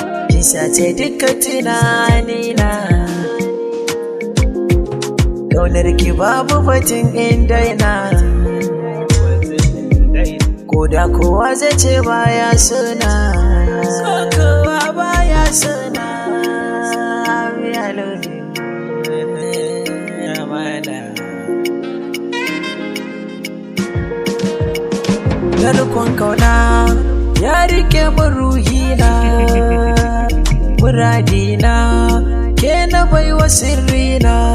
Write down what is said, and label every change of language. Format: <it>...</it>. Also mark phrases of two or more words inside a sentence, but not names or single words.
<ha>Kin sace dukkan tunanina. Ƙaunar ki babu batun in daina. Ko da kowa zai ce baya sona. Kowa baya sona.</ha> <en>I love you.</en> <ha>Amana. Narkon kauna ya rike min ruhina, muradina, ke na baiwa sirrina.</ha>